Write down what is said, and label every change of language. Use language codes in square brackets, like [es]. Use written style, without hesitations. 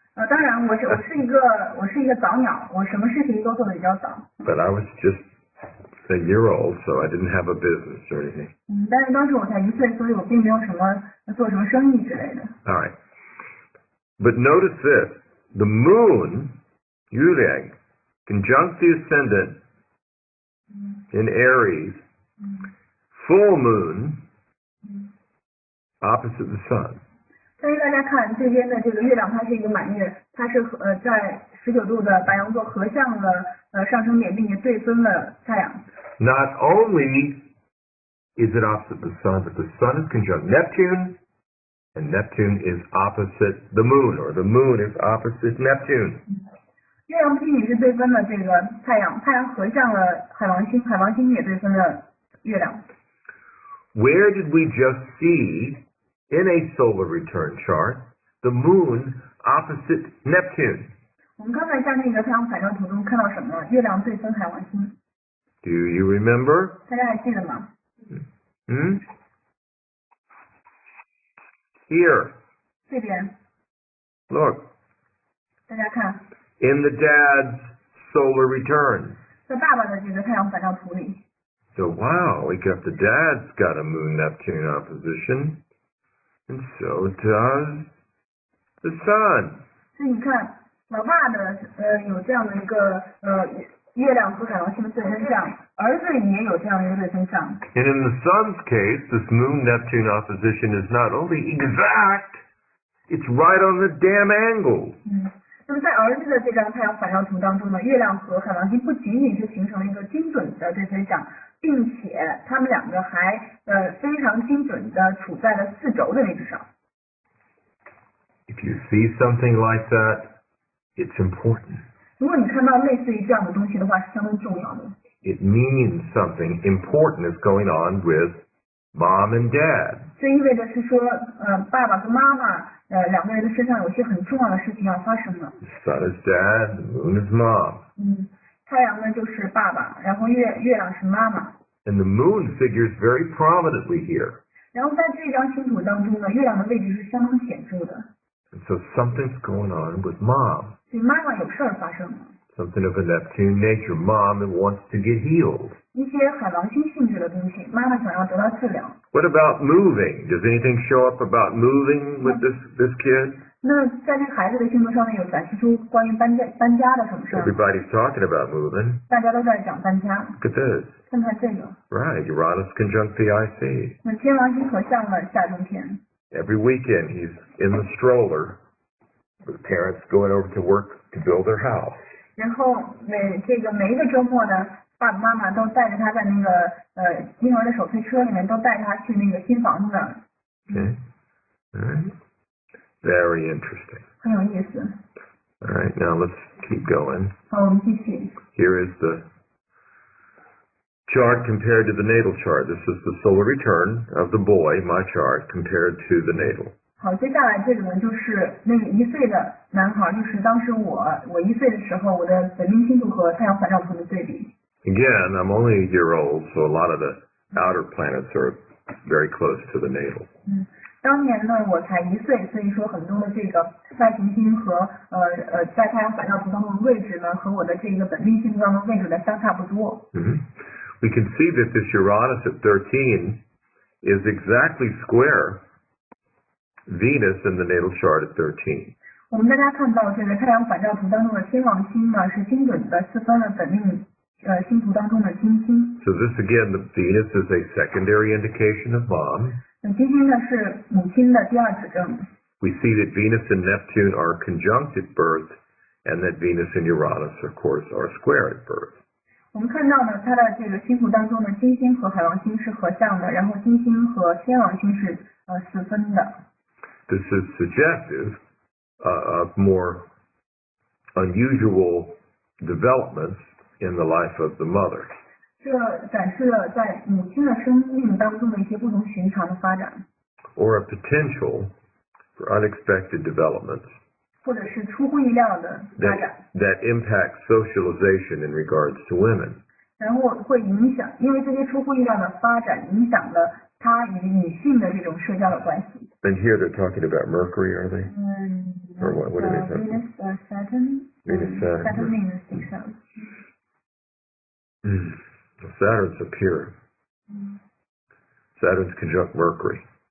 [zh] 当然，我是一个早鸟，我什么事情都做得比较早。 [en] But I was just a year old, so I didn't have a business or anything. [zh] 但是当时我才1岁，所以我并没有做什么生意之类的。 [en] All right. But notice this. The moon, Yuleg, conjunct the ascendant in Aries, full moon, opposite the sun. [zh] 但是大家看这边的这个月亮，它是一个满月，它是在19度的白羊座合向了上升点，并且对分了太阳。 [en] Not only is it opposite the sun, but the sun is conjunct Neptune, and Neptune is opposite the moon, or the moon is opposite Neptune. [zh] 月亮不仅仅是对分了这个太阳，太阳合向了海王星，海王星也对分了月亮。 [en] Where did we just see in a solar return chart the moon opposite Neptune? [zh] 我们刚才在那个太阳反照图中看到什么？月亮对分海王星。 [en] Do you remember? [zh] 大家还记得吗？ [en] Here. [zh] 这边 [en] Look. [zh] 大家看， [en] In the dad's solar return. [zh] 在爸爸的这个太阳反照图里。 [en] So wow, we got the dad's got a moon Neptune opposition, and so does the sun. [zh] 所以你看，老爸的有这样的一个月亮和海王星的对分相，儿子也有这样的一个对分相。 [en] And in the sun's case, this moon Neptune opposition is not only exact, it's right on the damn angle. [zh] 那么在儿子的这张太阳反照图当中呢，月亮和海王星不仅仅是形成了一个精准的对分相，并且他们两个还非常精准的处在了四轴的位置上。 [en] If you see something like that, it's important. [zh] 如果你看到类似于这样的东西的话，是相当重要的。 [en] It means something important is going on with mom and dad. [zh] 这意味着是说，爸爸和妈妈两个人的身上有些很重要的事情要发生了。 [en] The sun is dad, the moon is mom. [zh] 太阳呢就是爸爸，然后月亮是妈妈。 [en] And the moon figures very prominently here. [zh] 然后在这张星图当中呢，月亮的位置是相当显著的。 [en] And so something's going on with mom. [zh] 所以妈妈有事儿发生了。 [en] Something of a Neptune nature. Mom that wants to get healed. [zh] 一些海王星性质的东西，妈妈想要得到治疗。 [en] What about moving? Does anything show up about moving with this kid? [zh] 那在这个孩子的星图上面有展示出关于搬家的什么事儿？ [en] Everybody's talking about moving. [zh] 大家都在讲搬家。 [en] Look at this. [zh] 看看这个。 [en] Right, Uranus conjunct the IC. [zh] 那天王星合相了下中天。 [en] Every weekend he's in the stroller with parents going over to work to build their house. [zh] 然后每一个周末呢，爸爸妈妈都带着他在那个婴儿的手推车里面，都带着他去那个新房子那儿。 [en] Okay. All right. Very interesting. [zh] 很有意思。 [en] All right, now let's keep going. [zh] 好，我们继续。 [en] Here is the chart compared to the natal chart. This is the solar return of the boy, my chart, compared to the natal. [zh] 好，接下来这个呢，就是那个1岁的男孩，就是当时我1岁的时候，我的本命星图和太阳反照图的对比。 [en] Again, I'm only a year old, so a lot of the outer planets are very close to the natal. [zh] 当年呢，我才1岁，所以说很多的这个外行星和在太阳反照图当中的位置呢，和我的这个本命星图当中位置呢相差不多。 [en] We can see that this Uranus at 13 is exactly square Venus in the natal chart at 13. [zh] 我们大家看到这个太阳反照图当中的天王星呢，是精准的四分了本命星图当中的金星。 [en] So this again, the Venus is a secondary indication of mom. [zh] 金星呢是母亲的第二指证。 [en] We see that Venus and Neptune are conjunct at birth, and that Venus and Uranus, of course, are square at birth. [zh] 我们看到呢，它的这个星图当中的金星和海王星是合相的，然后金星和天王星是四分的。 [en] This is suggestive of more unusual developments in the life of the mother. [zh] 这展示了在母亲的生命当中的一些不同寻常的发展。 [en] Or a potential for unexpected developments. [zh] 或者是出乎意料的发展。 [en] That impacts socialization in regards to women. [zh] 然后会影响，因为这些出乎意料的发展影响了他与女性的这种社交的关系。 [en] And here they're talking about Mercury, are they? Or what are they talking about? Venus, Saturn. Venus, Saturn. Saturn, Venus, think so. Saturn's up here. Saturn's conjunct Mercury.